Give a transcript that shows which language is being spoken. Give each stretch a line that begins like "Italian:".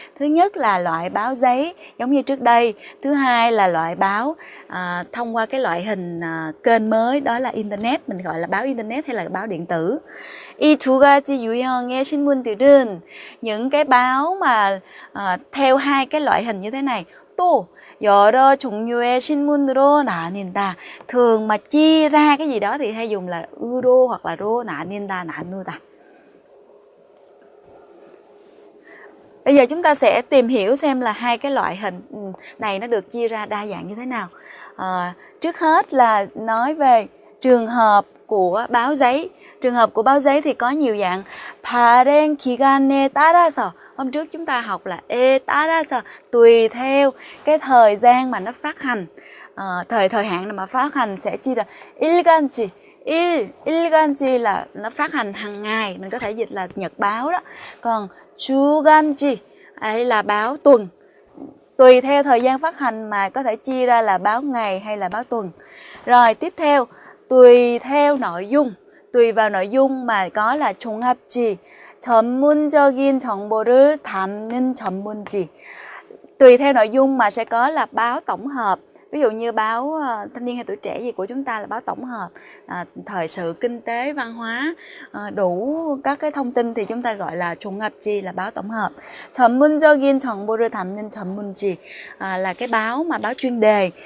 Vietnamese: Thứ nhất là loại báo giấy giống như trước đây. Thứ hai là loại báo thông qua cái loại hình kênh mới, đó là Internet. Mình gọi là báo Internet hay là báo điện tử.
Korean: 이 두 가지 유형의 신문들은
Vietnamese: những cái báo mà theo hai cái loại hình như thế này.
Korean: 또 여러 종류의 신문으로 나뉜다.
Vietnamese: thường mà chia ra cái gì đó thì hay dùng là 으로 hoặc là 로 나뉜다, 나누다. Bây giờ chúng ta sẽ tìm hiểu xem là hai cái loại hình này nó được chia ra đa dạng như thế nào. Trước hết là nói về trường hợp của báo giấy. Trường hợp của báo giấy thì có nhiều dạng.
Korean: 발행 기간에 따라서.
Vietnamese: Hôm trước chúng ta học là 에 따라서, tùy theo cái thời gian mà nó phát hành. Thời hạn mà phát hành sẽ chia ra 일간지. 일간지 là nó phát hành hàng ngày, mình có thể dịch là nhật báo đó. Còn 주간지 hay là báo tuần. Tùy theo thời gian phát hành mà có thể chia ra là báo ngày hay là báo tuần. Rồi tiếp theo, tùy theo nội dung. Tùy vào nội dung mà có là 종합지.
Korean: 전문적인 정보를 담는 전문지.
Vietnamese: Tùy theo nội dung mà sẽ có là báo tổng hợp. Ví dụ như báo Thanh niên hay Tuổi trẻ gì của chúng ta là báo tổng hợp, thời sự, kinh tế, văn hóa, đủ các cái thông tin thì chúng ta gọi là 종합지, là báo tổng hợp.
Korean: 전문적인 정보를 담는 전문지
Vietnamese: là cái báo mà báo chuyên đề.